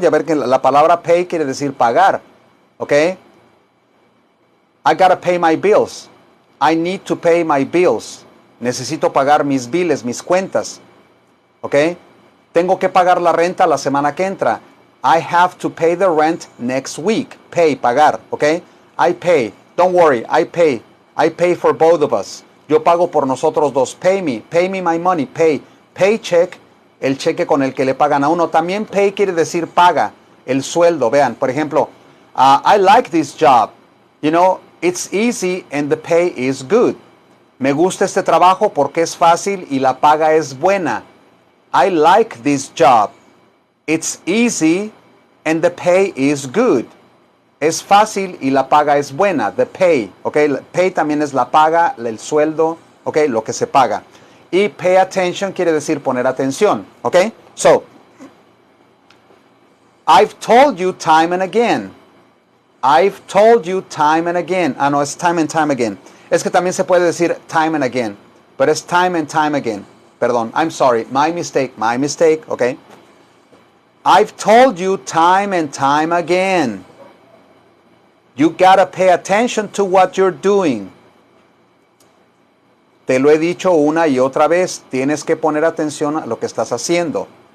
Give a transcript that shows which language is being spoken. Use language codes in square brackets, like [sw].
[es] Ya ver que la palabra pay quiere decir pagar. ¿Ok? [en] I got to pay my bills. I need to pay my bills. [es] Necesito pagar mis biles, mis cuentas. [en] ¿Ok? [es] Tengo que pagar la renta la semana que entra. [en] I have to pay the rent next week. Pay, pagar, ¿ok? I pay. Don't worry, I pay. I pay for both of us. [es] Yo pago por nosotros dos. [en] Pay me my money. [es] Pay. Paycheck, el cheque con el que le pagan a uno. También pay quiere decir paga, el sueldo. Vean, por ejemplo, [en] I like this job. You know, it's easy and the pay is good. [es] Me gusta este trabajo porque es fácil y la paga es buena. [en] I like this job. It's easy and the pay is good. [es] Es fácil y la paga es buena. [en] The pay, [es] okay? Pay también es la paga, el sueldo, okay? Lo que se paga. Y [en] pay attention [es] quiere decir poner atención, okay? [en] So, I've told you time and again. I've told you time and again. [es] Ah, no, es [en] time and time again. [es] Es que también se puede decir [en] time and again. [es] Pero es [en] time and time again. [es] Perdón, [en] I'm sorry. My mistake, okay? I've told you time and time again. You gotta pay attention to what you're doing. [es] Te lo he dicho una y otra vez. Tienes que poner atención a lo que estás haciendo.